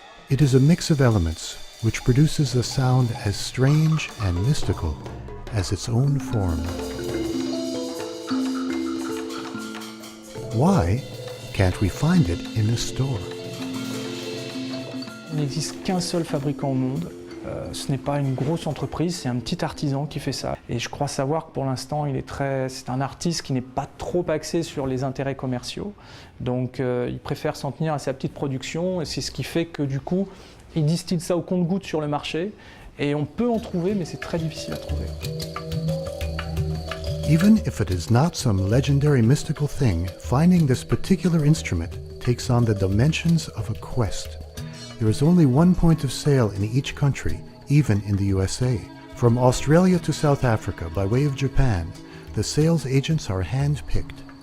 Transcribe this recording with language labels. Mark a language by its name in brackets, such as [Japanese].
[English] It is a mix of elements which produces a sound as strange and mystical as its own form. Why can't we find it in a store? [French] Il n'existe qu'un seul fabricant au monde. Ce n'est pas une grosse entreprise, c'est un petit artisan qui fait ça. Et je crois savoir que pour l'instant, c'est un artiste qui n'est pas trop axé sur les intérêts commerciaux. Donc il préfère s'en tenir à sa petite production et c'est ce qui fait que du coup, il distille ça au compte-gouttes sur le marché. Et on peut en trouver, mais c'est très difficile à trouver. [English] Even if it is not some legendary mystical thing, finding this particular instrument takes on the dimensions of a quest. There is only one point of sale in each country, even in the USA. From Australia to South Africa by way of Japan, the sales agents are hand-picked.